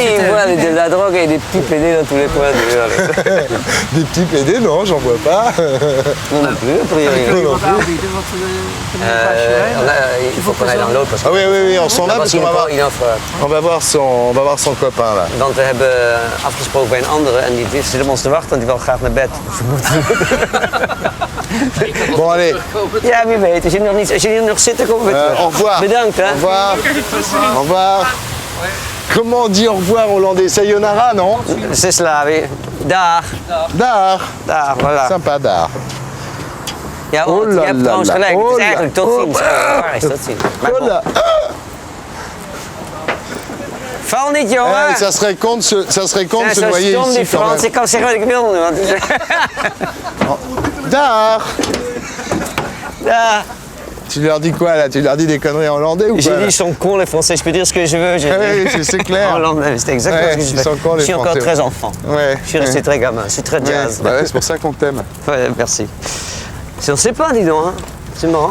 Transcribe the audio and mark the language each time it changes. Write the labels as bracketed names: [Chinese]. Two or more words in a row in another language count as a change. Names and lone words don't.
[French] il voit de la drogue et des petits PD dans tous les coins. Des petits PD, non, j'en vois pas. Non, non plus, a priori. Non, non plus. Il faut qu'on aille dans l'autre parce que Ah oui, oui, oui, on s'en va parce qu'on va voir, il offre. on va voir son copain là. [Dutch] Want we hebben afgesproken bij een andere en die zit op ons te wachten, want die wil graag naar bed. [French] Bon, allez, [Dutch] Ja, wie weet. Als je hier nog zit, dan komen we weer terug. [French] au revoir. [Dutch] Bedankt, hè. [French] Au revoir. Au revoir. Comment on dit au revoir en hollandais? Sayonara, non? C'est Slavi. Dag. [Dutch] Daar. Dag, [French] voilà. Sympa, [Dutch] daar. Ja, Oh [French] je la [Dutch] hebt [French] la [Dutch] trouwens [French] la. [Dutch] gelijk. Het Oh is [French] la. [Dutch] eigenlijk tot Oh. ziens. Waar is tot ziens? Maar bon. [French] Voilà. [Dutch] Val niet, jongen. [French] Ça serait con de se, ça serait con de [Dutch] Ja, [French] se [Dutch] zo [French] noyer [Dutch] stom [French] ici [Dutch] die [French] quand [Dutch] Frans. [French] même. [Dutch] Ik kan zeggen wat ik wil nu. Want... Daar. Ja. [French] Tu leur dis quoi là? Tu leur dis des conneries en hollandais ou J'ai quoi? dit, ils sont cons les Français, je peux dire ce que je veux. J'ai Oui, dit. c'est clair. En hollandais, c'était exactement Ouais, ce que je ils fais. sont cons, les Je suis encore Français. très enfant. Ouais. Je suis resté très gamin, je suis très Ouais, jazz. bah ouais, c'est pour ça qu'on t'aime. Ouais, merci. Si on ne sait pas, dis donc. Hein. C'est marrant.